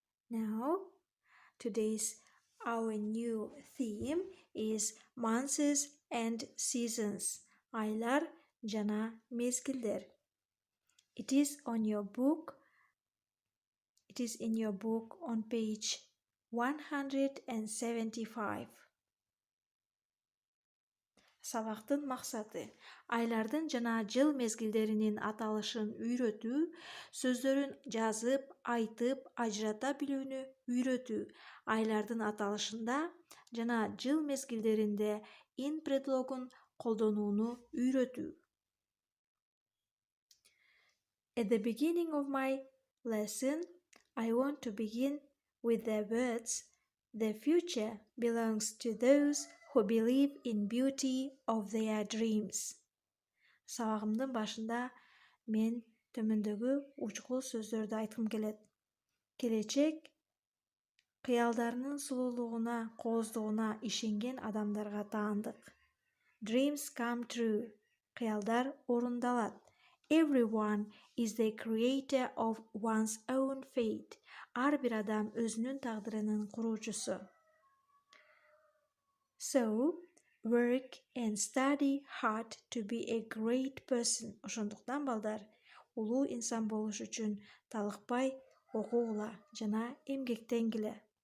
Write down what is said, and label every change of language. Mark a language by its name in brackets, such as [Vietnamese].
[English] Now, today's our new theme is months and seasons. [Kyrgyz] Aylar, jana, mezgilder. [English] It is in your book on page 175. [Kyrgyz] Сабактын максаты айлардын жана жыл мезгилдеринин аталышын үйрөтүү, сөздөрүн жазып, айтып, ажырата билүүнү үйрөтүү, айлардын аталышында жана жыл мезгилдеринде ин предлогун колдонууну үйрөтүү. [English] At the beginning of my lesson, I want to begin with the words, "The future belongs to those who believe in beauty of their dreams." [Kyrgyz] Сабагымдын башында мен төмөндөгү учкул сөздөрдү айткым келет. Келечек кыялдарынын сулуулугуна, кооздугуна ишенген адамдарга таандык. [English] Dreams come true. [Kyrgyz] Кыялдар орундалат. [English] Everyone is the creator of one's own fate. [Kyrgyz] Ар бир адам өзүнүн тагдырынын куруучусу. [English] So, work and study hard to be a great person. [Kyrgyz] Ошондуктан балдар, улуу инсан болуш үчүн талыкпай окугула жана эмгектенгиле.